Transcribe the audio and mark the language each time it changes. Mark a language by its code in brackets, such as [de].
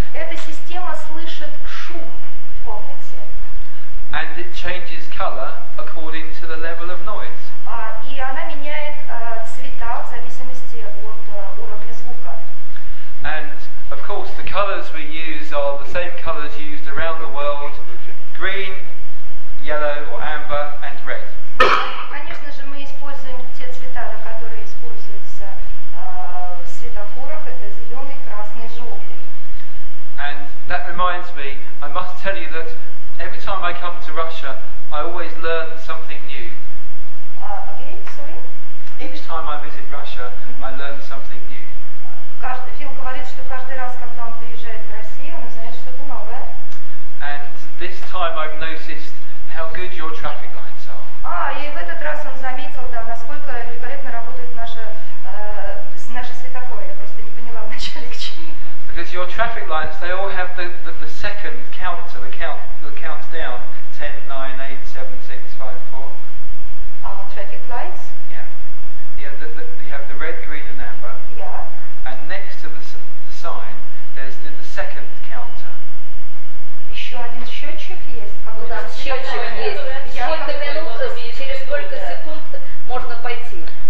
[ru] Эта система слышит шум в комнате. [en] And it changes color according to the level of noise. [ru] И она меняет цвета в зависимости от уровня звука. [en] And of course, the colours we use are the same colours used around the world: green, yellow or amber, and red. [ru] Конечно же, мы используем те цвета, которые используются в светофорах. Это зеленый, красный, желтый. [en] And that reminds me, I must tell you that every time I come to Russia, I always learn something new. Again, sorry? Each time I visit Russia, I learn something new. [ru] Фил говорит, что каждый раз, когда он приезжает в Россию, он узнает что-то новое. [en] And this time I've noticed how good your traffic lights are. [ru] И в этот раз он заметил, да, насколько великолепно работают наши светофоры. Я просто не поняла вначале к чему. [en] Because your traffic lights, they all have the second counter, the count that counts down 10, 9, 8, 7, 6, 5, 4. Our traffic lights? Yeah. You have the red, green and amber. Yeah. And next to the sign, there's the second counter. [ru] Еще один счетчик есть. Ну да, счетчик есть. Сколько минут, через сколько секунд можно пойти.